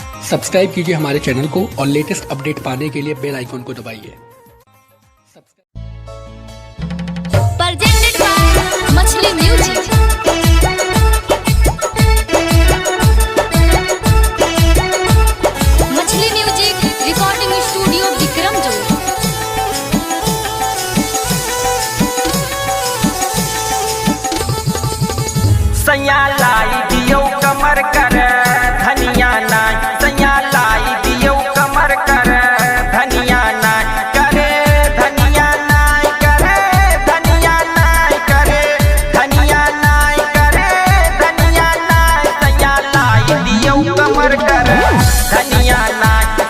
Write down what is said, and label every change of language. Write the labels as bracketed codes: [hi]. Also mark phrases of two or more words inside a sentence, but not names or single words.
[hi] सब्सक्राइब कीजिए हमारे चैनल को और लेटेस्ट अपडेट पाने के लिए बेल आइकन को दबाइए। [en] Presented by मछली म्यूजिक। मछली म्यूजिक रिकॉर्डिंग स्टूडियो विक्रमजोर। [sck] सैया लाई दियो कमर कर धनिया नाय, सैया लाई दियो कमर कर धनिया नाय, करे धनिया नाय, करे धनिया नाय, करे धनिया नाय, करे धनिया नाय, सैया लाई दियो कमर कर धनिया नाय।